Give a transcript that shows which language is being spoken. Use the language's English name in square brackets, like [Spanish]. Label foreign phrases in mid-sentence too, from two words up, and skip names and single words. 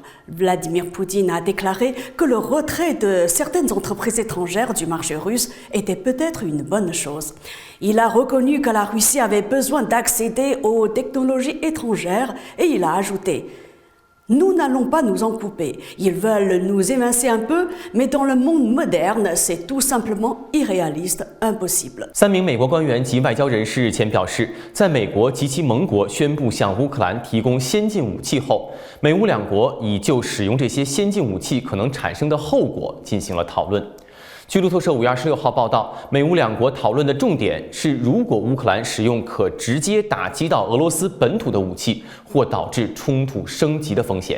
[French] Vladimir Poutine a déclaré que le retrait de certaines entreprises étrangères du marché russe était peut-être une bonne chose. Il a reconnu que la Russie avait besoin d'accéder aux technologies étrangères et il a ajouté « Nous n'allons pas nous en couper. Ils veulent nous évincer un peu, mais dans le monde moderne, c'est tout simplement irréaliste, impossible. » [Chinese] 3 名美国官员及外交人士日前表示，在美国及其盟国宣布向乌克兰提供先进武器后，美乌两国已就使用这些先进武器可能产生的后果进行了讨论。据路透社5月26号报道，美乌两国讨论的重点是，如果乌克兰使用可直接打击到俄罗斯本土的武器，或导致冲突升级的风险。